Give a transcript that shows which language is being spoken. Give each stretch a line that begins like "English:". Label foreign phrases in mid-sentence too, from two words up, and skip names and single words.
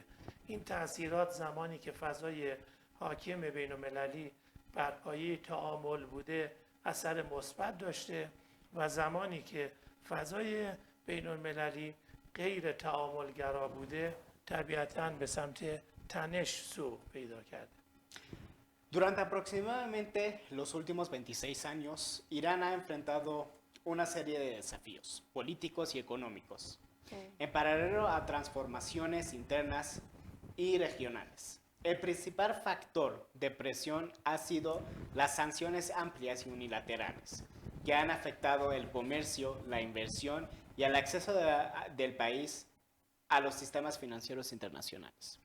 Persian: این تأثیرات زمانی که فضای حاکم بین‌المللی بر پایه تعامل بوده اثر مثبت داشته و زمانی که فضای بین‌المللی غیر تعاملگرا boude, طبیعتاً به سمت تنش سوق پیدا کرده.
Spanish: Durante aproximadamente los últimos 26 años, Irán ha enfrentado una serie de desafíos políticos y económicos, en paralelo a transformaciones internas y regionales. El principal factor de presión ha sido las sanciones amplias y unilaterales, que han afectado el comercio, la inversión y el acceso del país a los sistemas financieros internacionales.